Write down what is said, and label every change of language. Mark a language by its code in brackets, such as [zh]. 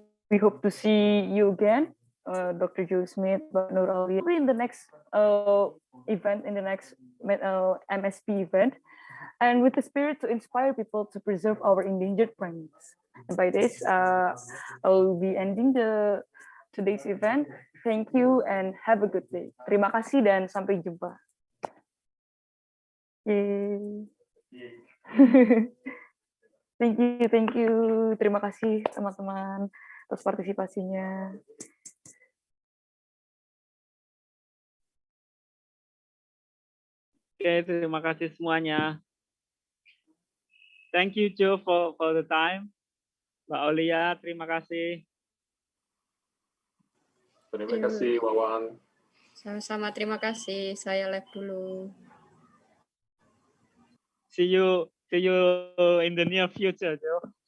[en] We hope to see you again, Dr. Joe Smith, Nur Aolya, in the next event, in the next MSP event, and with the spirit to inspire people to preserve our endangered primates. And by this, I will be ending today's event. Thank you and have a good day. [id] Terima kasih dan sampai jumpa. [en] Yay. Thank you. [id] Terima kasih teman-teman atas partisipasinya. Oke, terima kasih semuanya. [en] Thank you, Joe, for the time. [id] Mbak Aolya, terima kasih. Terima kasih, Wawan. Sama-sama, terima kasih. Saya live dulu. [en] See you in the near future, Joe.